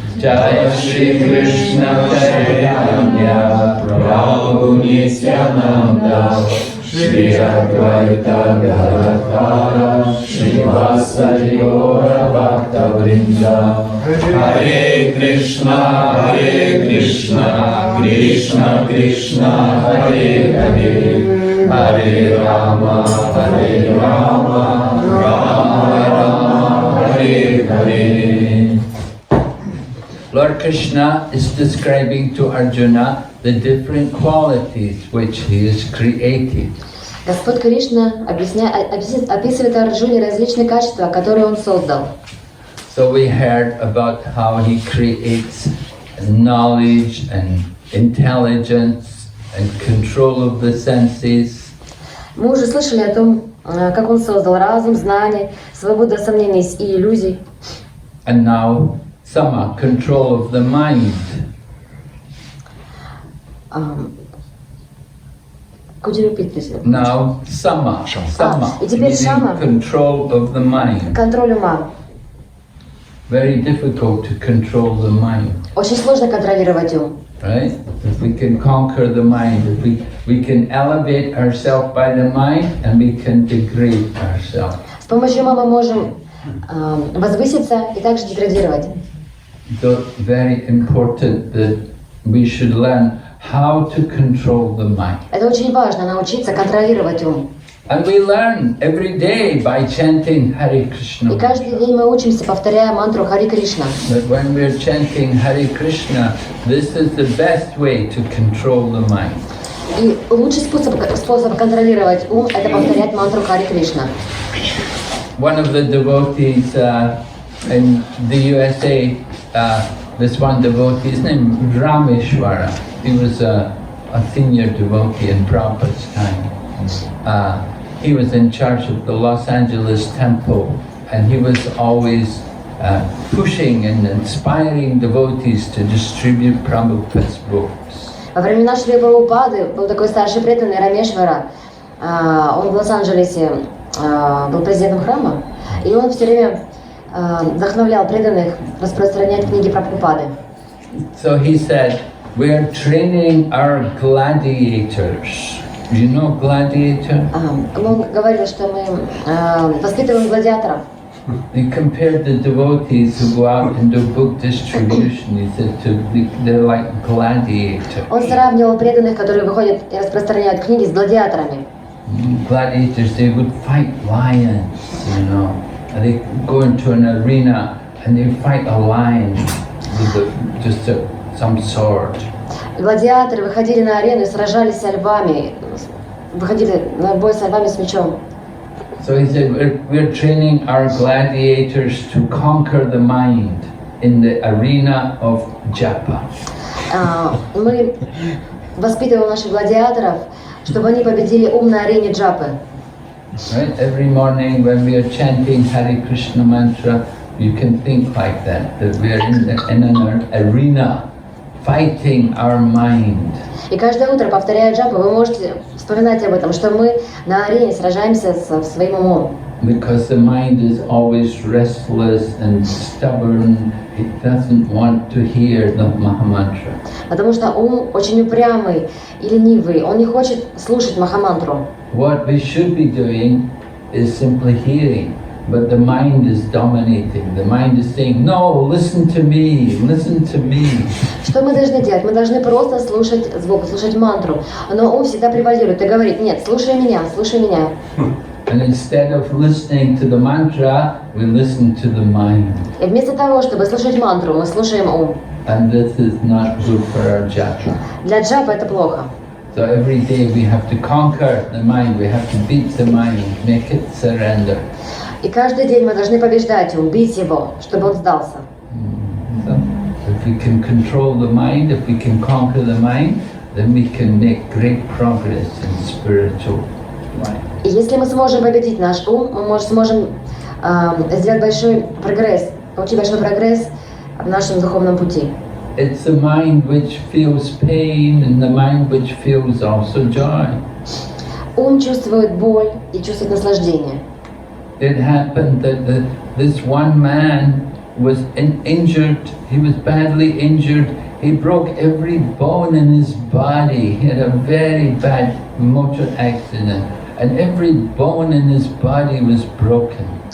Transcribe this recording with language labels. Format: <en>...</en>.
<sa>Jaya Shri Krishna Chaitanya Prabhu Nityananda Shri Advaita Gadadhara Srivasadi Gaura Bhakta Vrinda Hare Krishna Krishna Krishna Hare Hare Hare Rama Rama Rama Hare Hare.</sa> <en>Lord Krishna is describing to Arjuna the different qualities which he has created.</en> <ru>Господь Кришна описывает Арджуне различные качества, которые он создал.</ru> <en>So we heard about how he creates knowledge and intelligence and control of the senses.</en> <ru>Мы уже слышали о том, как он создал разум, знание, свободу от сомнений и иллюзий.</ru> <en>And now Sama, control of the mind. Could you repeat this? Now Sama,</en> <ru>и теперь Шама.</ru> <en>Control of the mind.</en> <ru>Контроль ума.</ru> <en>Very difficult to control the mind.</en> <ru>Очень сложно контролировать ум.</ru> <en>Right? If we can conquer the mind, if we can elevate ourselves by the mind and we can degrade ourselves.</en> <ru>С помощью ума мы можем возвыситься и также деградировать.</ru> <en>So very important that we should learn how to control the mind.</en> <ru>Это очень важно, научиться контролировать ум.</ru> <en>And we learn every day by chanting Hare Krishna.</en> <ru>И каждый день мы учимся, повторяя мантру Хари Кришна.</ru> <en>But when we're chanting Hare Krishna, this is the best way to control the mind.</en> <ru>И лучший способ контролировать ум – это повторять мантру Хари Кришна.</ru> <en>One of the devotees in the USA, this one devotee, his name Rameshwara. He was a senior devotee in Prabhupada's time. He was in charge of the Los Angeles temple, and he was always pushing and inspiring devotees to distribute Prabhupada's books.</en> <ru>Во времена Шри Прабхупады был такой старший преданный Рамешвара. Он в Лос-Анджелесе был президентом храма, и он все время вдохновлял преданных распространять книги Прабхупады.</ru> <en>So he said, we are training our gladiators. You know gladiator?</en> <ru>Он говорил, что мы воспитываем гладиаторов.</ru> <en>He compared the devotees who go out and do book distribution. He said they're like gladiators.</en> <ru>Он сравнивал преданных, которые выходят и распространяют книги, с гладиаторами.</ru> <en>Gladiators, they would fight lions, you know. And they go into an arena and they fight a lion with some sword.</en> <ru>Гладиаторы выходили на арену и сражались со львами, выходили на бой со львами с мечом.</ru> <en>So he said, we're training our gladiators to conquer the mind in the arena of japa.</en> <ru>Мы воспитываем наших гладиаторов, чтобы они победили ум на арене джапы.</ru> <en>Right? Every morning when we are chanting Hare Krishna mantra, you can think like that we are in an arena fighting our mind.</en> <ru>И каждое утро, повторяя джапу, вы можете вспоминать об этом, что мы на арене сражаемся со своим умом.</ru> <en>Because the mind is always restless and stubborn, it doesn't want to hear the Mahamantra.</en> <ru>Потому что ум очень упрямый и ленивый, он не хочет слушать Махамантру.</ru> <en>What we should be doing is simply hearing, but the mind is dominating. The mind is saying, no, listen to me, listen to me.</en> <ru>Что мы должны делать? Мы должны просто слушать звук, слушать мантру. Но ум всегда превалирует и говорит, нет, слушай меня, слушай меня.</ru> <en>And instead of listening to the mantra, we listen to the mind.</en> <ru>И вместо того, чтобы слушать мантру, мы слушаем ум.</ru> <en>And this is not good for our japa.</en> <ru>Для джапа это плохо.</ru> <en>So every day we have to conquer the mind, we have to beat the mind, make it surrender.</en> <ru>И каждый день мы должны побеждать ум, бить его, чтобы он сдался.</ru> <en>So if we can control the mind, if we can conquer the mind, then we can make great progress in spiritual life.</en> <ru>И если мы сможем победить наш ум, мы сможем сделать большой прогресс, получить большой прогресс в нашем духовном пути.</ru> <en>It's the mind which feels pain and the mind which feels also joy.</en> <ru>Ум чувствует боль и чувствует наслаждение.</ru> <en>It happened that this one man was injured. He was badly injured. He broke every bone in his body. He had a very bad motor accident, and every bone in his body was broken.</en>